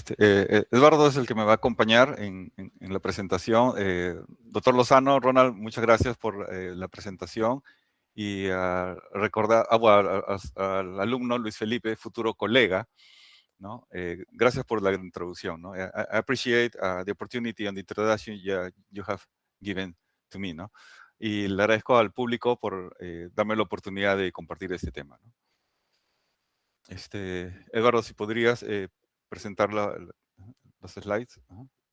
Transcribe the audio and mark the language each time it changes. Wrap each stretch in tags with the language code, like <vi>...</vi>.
<es>Eduardo es el que me va a acompañar en la presentación. Doctor Lozano, Ronald, muchas gracias por la presentación. Y recordar al alumno Luis Felipe, futuro colega, ¿no? Gracias por la introducción, ¿no?</es> <en>I appreciate the opportunity and the introduction you have given to me,</en> <es>¿no? Y le agradezco al público por darme la oportunidad de compartir este tema, ¿no? Eduardo, si podrías presentar los slides. Ajá.</es>